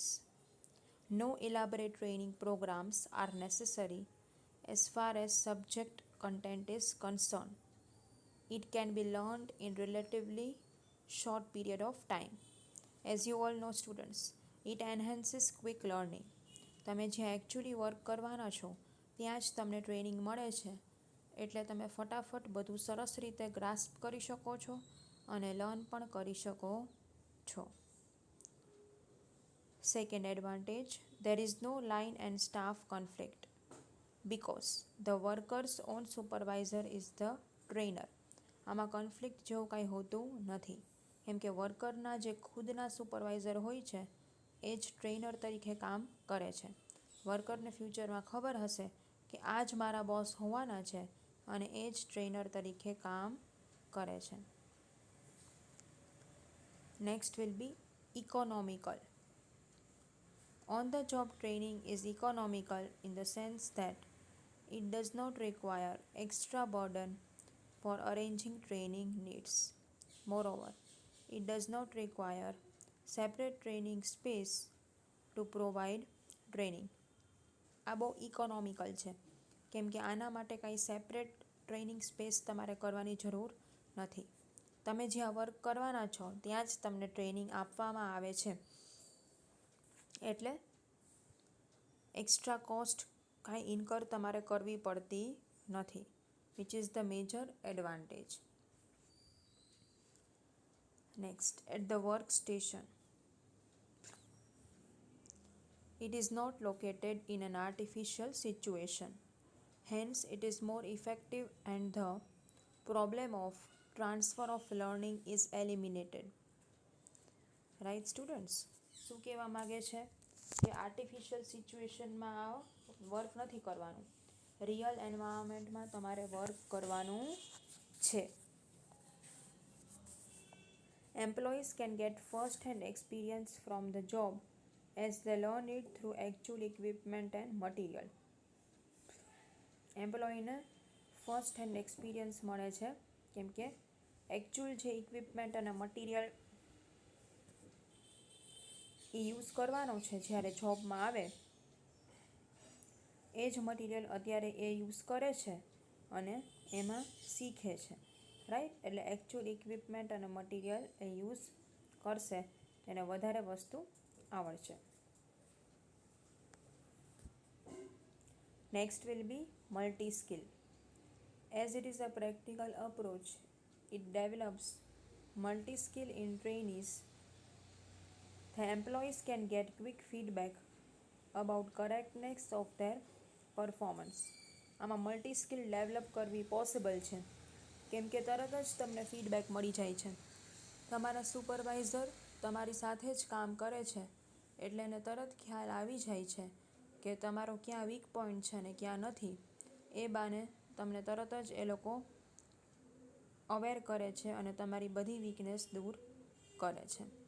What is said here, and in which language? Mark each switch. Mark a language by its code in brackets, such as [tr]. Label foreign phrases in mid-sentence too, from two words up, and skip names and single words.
[en] No elaborate training programs are necessary as far as subject content is concerned. It can be learned in relatively short period of time. As you all know students, it enhances quick learning. [gu] તમે જ્યાં [en] actually work [gu] કરવાના છો ત્યાં જ તમને ટ્રેનિંગ મળે છે, એટલે તમે ફટાફટ બધું સરસ રીતે ગ્રાસ્પ કરી શકો છો અને લર્ન પણ કરી શકો છો. [en] Second advantage, there is no line and staff conflict because the worker's own supervisor is the trainer. [gu] આમાં કન્ફ્લિક્ટ જેવું કાંઈ હોતું નથી, કેમ કે વર્કરના જે ખુદના સુપરવાઇઝર હોય છે એ જ ટ્રેનર તરીકે કામ કરે છે. વર્કરને ફ્યુચરમાં ખબર હશે કે આ જ મારા બોસ હોવાના છે અને એ જ ટ્રેનર તરીકે કામ કરે છે. [en] Next will be economical. On the job training is economical in the sense that it does not require extra burden for arranging training needs. Moreover, it does not require separate training space to provide training. [gu] આ બહુ ઇકોનોમિકલ છે, કેમ કે આના માટે કાંઈ [en] separate training space [gu] તમારે કરવાની જરૂર નથી. તમે જ્યાં વર્ક કરવાના છો ત્યાં જ તમને ટ્રેનિંગ આપવામાં આવે છે, એટલે [en] extra cost [gu] કાંઈ ઇન્કર તમારે કરવી પડતી નથી, [en] which is the major advantage. Next, at the workstation. It is not located in an artificial situation. Hence, it is more effective and the problem of transfer of learning is eliminated. Right students? [gu] શું કહેવા માગે છે કે [en] artificial situationમાં [gu] વર્ક નથી કરવાનું, [en] real environmentમાં [gu] તમારે વર્ક કરવાનું છે. [en] Employees can get first-hand experience from the job as they learn it through actual equipment and material. [gu] એમ્પ્લોયીને [en] first hand experience [gu] મળે છે, કેમ કે એકચ્યુઅલ જે ઇક્વિપમેન્ટ અને મટીરિયલ એ યુઝ કરવાનો છે જ્યારે જોબમાં આવે એ જ મટીરિયલ અત્યારે એ યુઝ કરે છે અને એમાં શીખે છે, રાઈટ? એટલે [en] actual equipment [gu] અને મટીરિયલ એ યુઝ કરશે એને વધારે વસ્તુ આવડશે. [en] Next will be multi-skill. As it is a practical approach, it develops multi-skill in trainees. The employees can get quick feedback about correctness of their performance. [gu] આમાં [en] multi skill develop [gu] કરવી પોસિબલ છે, કેમ કે તરત જ તમને ફીડબેક મળી જાય છે. તમારા સુપરવાઇઝર તમારી સાથે જ કામ કરે છે એટલે એને તરત ખ્યાલ આવી જાય છે કે તમારો ક્યાં [en] weak point [gu] છે ને ક્યાં નથી, એ બાને તમને તરત જ એ લોકો અવેર કરે છે અને તમારી બધી વીકનેસ દૂર કરે છે.